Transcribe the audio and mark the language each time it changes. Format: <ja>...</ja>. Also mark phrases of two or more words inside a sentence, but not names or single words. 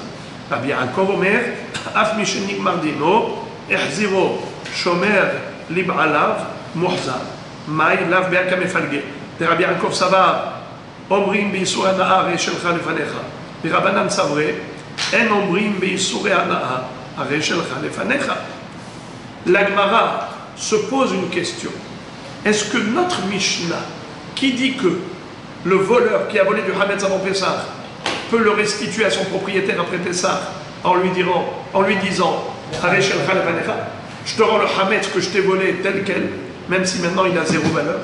<he>רבי יעקב אומר, אף מי שנגמר דינו, החזירו שומר לבעליו מוחזר. מאי לאו ביעקב מפלגה. רבי יעקב סבר, אומרים באיסורי הנאה הרי שלך לפניך, ורבנן סברי, אין אומרים באיסורי הנאה הרי שלך לפניך.</he> <fr>La Gemara se pose une question. Est-ce que notre Mishnah, qui dit que le voleur qui a volé du Hametz avant Pessah peut le restituer à son propriétaire après Pessah en lui disant</fr> <he>הרי שלך לפניך,</he> <fr>je te rends le hametz que je t'ai volé tel quel, même si maintenant il a zéro valeur.</fr>